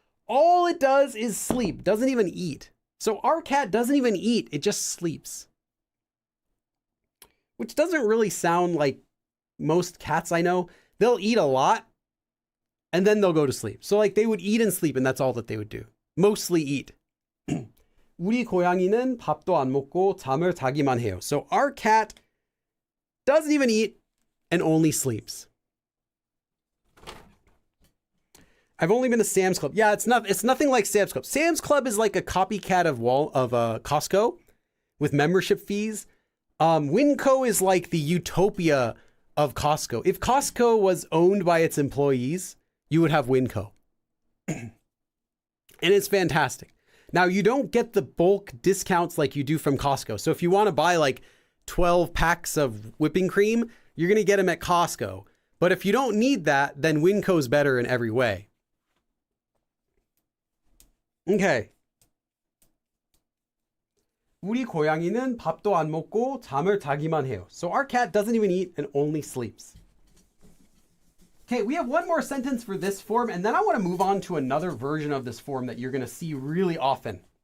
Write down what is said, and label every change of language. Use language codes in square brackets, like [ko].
[en] All it does is sleep, doesn't even eat. So our cat doesn't even eat, it just sleeps. Which doesn't really sound like most cats I know. They'll eat a lot and then they'll go to sleep. So like they would eat and sleep and that's all that they would do. Mostly eat. [ko] 우리 고양이는 밥도 안 먹고 잠을 자기만 해요. [en] So our cat doesn't even eat and only sleeps. I've only been to Sam's Club. Yeah, it's nothing like Sam's Club. Sam's Club is like a copycat of Costco with membership fees. Winco is like the utopia of Costco. If Costco was owned by its employees, you would have Winco. And it's fantastic. Now, you don't get the bulk discounts like you do from Costco. So if you want to buy like 12 packs of whipping cream, you're going to get them at Costco. But if you don't need that, then Winco's better in every way. Okay. [ko] 우리 고양이는 밥도 안 먹고 잠을 자기만 해요. [en] So our cat doesn't even eat and only sleeps. Okay, we have one more sentence for this form, and then I want to move on to another version of this form that you're going to see really often.